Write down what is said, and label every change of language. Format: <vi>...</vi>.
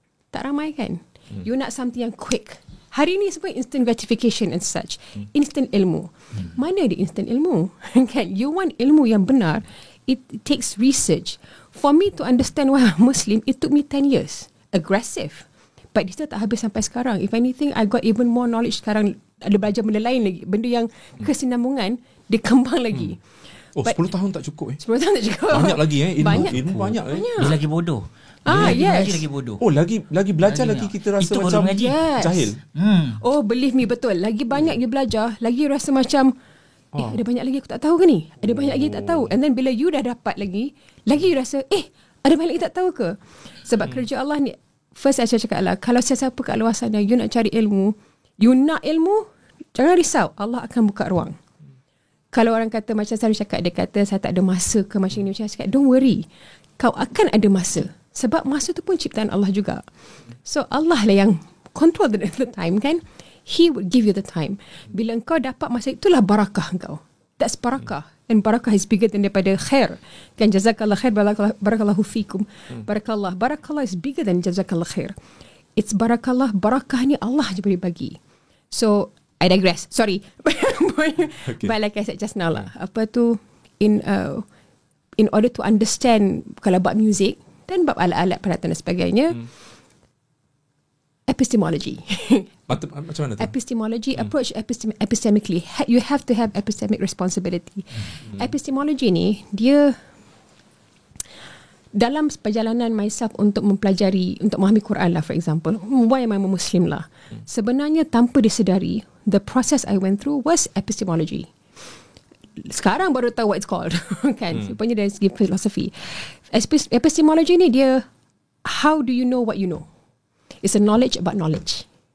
<ms>Tak ramai kan? You nak something yang quick. Hari ni semua</ms> <en>instant gratification and such.</en> <ms>Instant ilmu. Mana ada instant ilmu? Kan?</ms> <en>You want</en> <ms>ilmu yang benar,</ms> <en>it takes research. For me to understand why I'm Muslim, it took me 10 years. Aggressive. But</en> <ms>dia tak habis sampai sekarang.</ms> <en>If anything, I got even more knowledge sekarang.</en> <ms>Ada belajar benda lain lagi. Benda yang kesinambungan, dia kembang lagi. 10 tahun tak cukup 10 tahun tak cukup. Banyak lagi ilmu banyak Dia lagi bodoh. Mengaji lagi bodoh. Oh, lagi belajar lagi kita rasa itu macam jahil.</ms> <en>Oh, believe me,</en> <ms>betul. Lagi banyak you belajar, lagi rasa macam ada banyak lagi aku tak tahu ke ni? Ada banyak lagi tak tahu.</ms> <en>And then</en> <ms>bila you dah dapat lagi you rasa ada banyak lagi tak tahu ke? Sebab kerja Allah ni, first saya cakap lah, kalau siapa kat luar sana you nak cari ilmu, you nak ilmu, jangan risau, Allah akan buka ruang. Kalau orang kata macam saya cakap, dia kata saya tak ada masa ke macam ni, macam saya cakap,</ms> <en>don't worry,</en> <ms>kau akan ada masa. Sebab masa tu pun ciptaan Allah juga. So Allah lah yang</ms> <en>control the time</en> <ms>kan.</ms> <en>He will give you the time.</en> <ms>Bila kau dapat masa itulah barakah kau.</ms> <en>That's barakah. And barakah is bigger than daripada khair. Kan</en> <ar>jazakallah khair, barakallahu fikum.</ar> <en>Barakallah is bigger than jazakallah khair. It's barakallah,</en> <ms>barakah ni Allah je boleh bagi.</ms> <en>So I digress. Sorry. Okay. But like I said just now lah, apa tu, in order to understand</en> <ms>kalau bab music dan bab alat-alat peralatan dan sebagainya,</ms> <en>epistemology.</en> <ms>Macam mana tu?</ms> <en>Epistemology, approach epistemically. You have to have epistemic responsibility.</en> <ms>Epistemology ni, dia dalam perjalanan myself untuk mempelajari, untuk memahami Quran lah, for example,</ms> <en>why am I a Muslim</en> <ms>lah, sebenarnya tanpa disedari,</ms> <en>the process I went through was epistemology.</en> <ms>Sekarang baru tahu</ms> <en>what it's called.</en> <ms>Kan, rupanya dari segi filosofi.</ms> <en>Epistemology</en> <ms>ni dia,</ms> <en>how do you know what you know? It's a knowledge about knowledge.</en>